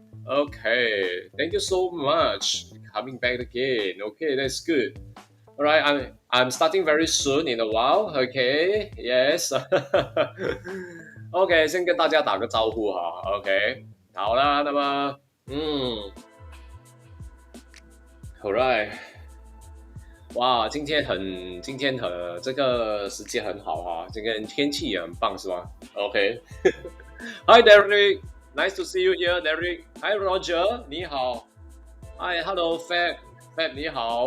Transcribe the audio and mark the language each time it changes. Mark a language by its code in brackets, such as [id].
[en] Okay, thank you so much coming back again. Okay, that's good. All right, I'm starting very soon in a while. Okay, yes. [zh] OK， 先跟大家打个招呼哈。 OK， 好啦，那么， [en] All right。 [zh] 哇，今天这个时间很好哈，这个天气也很棒是吧？OK， [en] Hi Derek, nice to see you here, Derek. Hi Roger, [zh] 你好。 [en] Hi, hello Fab [zh] 你好。